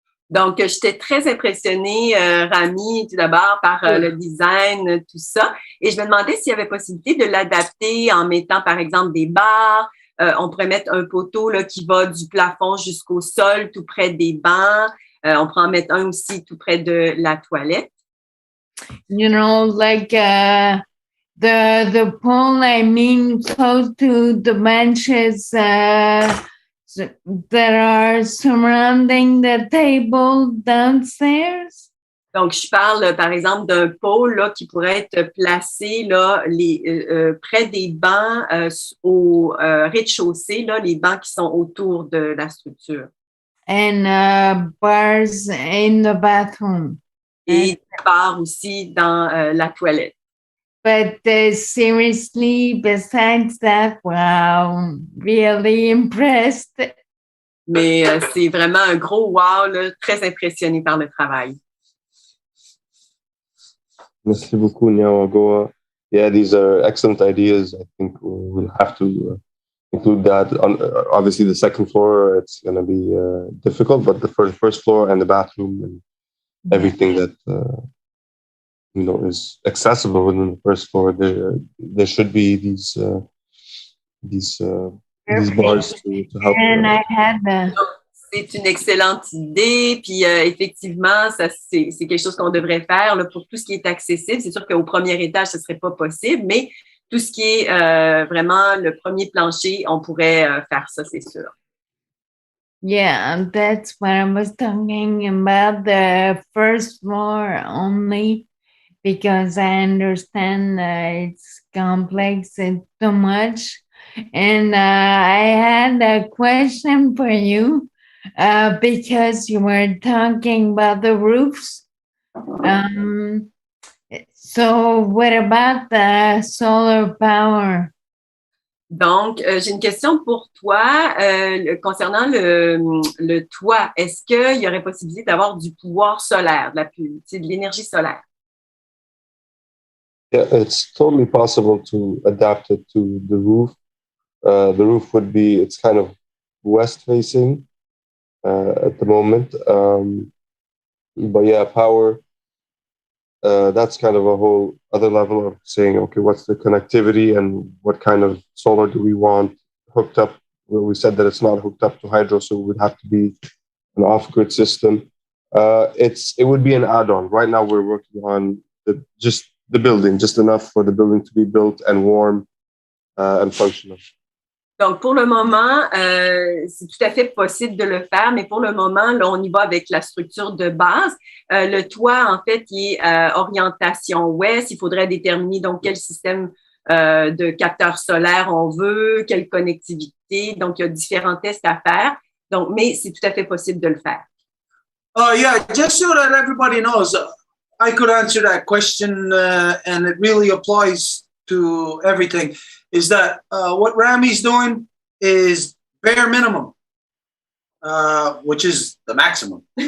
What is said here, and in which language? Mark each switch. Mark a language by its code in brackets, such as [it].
[fr] Donc, j'étais très impressionnée, Rami, tout d'abord, par le design, tout ça. Et je me demandais s'il y avait possibilité de l'adapter en mettant, par exemple, des barres. On pourrait mettre un poteau là, qui va du plafond jusqu'au sol, tout près des bancs. On pourrait en mettre un aussi tout près de la toilette. [en] You know, like the pole, I mean, close to the benches that are surrounding the table downstairs. [fr] Donc, je parle, par exemple, d'un pôle là, qui pourrait être placé là, près des bancs au rez-de-chaussée, là, les bancs qui sont autour de la structure. [en] And bars in the bathroom. [fr] Et des barres aussi dans la toilette. [en] But seriously, besides that, wow, really impressed. [fr] Mais c'est vraiment un gros wow, là, très impressionné par le travail. Merci beaucoup, Kahnawà. [en] Yeah, these are excellent ideas. I think we'll have to include that. Obviously, the second floor, it's going to be difficult, but for the first floor and the bathroom and everything that is accessible within the first floor, there should be these bars to help. And I had [fr] C'est une excellente idée, puis effectivement, ça c'est quelque chose qu'on devrait faire là, pour tout ce qui est accessible. C'est sûr qu'au premier étage, ce ne serait pas possible, mais tout ce qui est vraiment le premier plancher, on pourrait faire ça, c'est sûr. [en] Yeah, that's what I was talking about, the first floor only, because I understand it's complex and too much. And I had a question for you because you were talking about the roofs. So what about the solar power? [fr] Donc, j'ai une question pour toi concernant le toit. Est-ce qu'il y aurait possibilité d'avoir du pouvoir solaire, de l'énergie solaire? [en] Yeah, it's totally possible to adapt it to the roof. The roof would be, it's kind of west facing at the moment. But yeah, power, that's kind of a whole other level of saying, okay, what's the connectivity and what kind of solar do we want hooked up? Well, we said that it's not hooked up to hydro, so it would have to be an off-grid system. It would be an add-on. Right now, we're working on just the building, just enough for the building to be built and warm and functional. [fr] Donc, pour le moment, c'est tout à fait possible de le faire, mais pour le moment, là, on y va avec la structure de base. Le toit, en fait, il est orientation ouest. Il faudrait déterminer donc quel système de capteurs solaires on veut, quelle connectivité. Donc, il y a différents tests à faire. Donc, mais c'est tout à fait possible de le faire. [en] Yeah, just so that everybody knows, I could answer that question, and it really applies to everything. Is that what Rami's doing is bare minimum, which is the maximum.